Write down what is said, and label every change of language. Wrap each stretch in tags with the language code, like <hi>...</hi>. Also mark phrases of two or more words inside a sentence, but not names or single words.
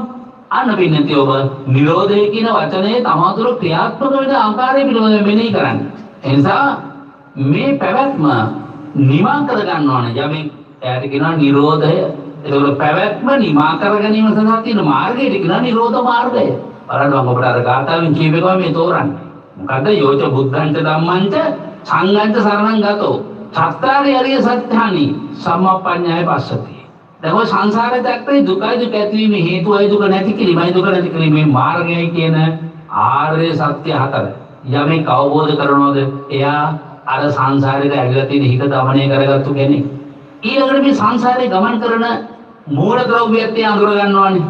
<si>අන්න පින්නදී ඔබ නිරෝධය කියන වචනේ තමාතුර ක්‍රියාත්මක වෙන ආකාරය පිළිබඳව මෙනෙහි කරන්න. එනිසා මේ පැවැත්ම නිමා කර ගන්න ඕන. යමෙක් එයාට කියනවා නිරෝධය. ඒකවල පැවැත්ම නිමා කර ගැනීම සඳහා තියෙන මාර්ගයට කියනවා නිරෝධ මාර්ගය. බලන්න මම ඔබට අර ගාථාවෙන් කියපේකම මේ තෝරන්නේ. මොකද්ද?</si> <pi>යෝච බුද්ධංච ධම්මංච සංඝංච සරණං ගතෝ චත්තාරි අරිය සත්‍යානි සම්මප්පඤ්ඤාය පස්සති.</pi> <si>දැන් ඔය සංසාර චක්‍රේ දුකයි දුක ඇතිවීම හේතුවයි දුක නැති කිරීමයි දුක නැති කිරීමේ මාර්ගයයි කියන ආර්ය සත්‍ය හතර. යමෙක් අවබෝධ කරනවද එයා අර සංසාරේට ඇවිල්ලා තියෙන හිත දමනය කරගත්තු කෙනෙක්. ඊළඟට මේ සංසාරේ ගමන් කරන මූල ද්‍රව්‍යයත් එයා අඳුර ගන්නවානේ.</si>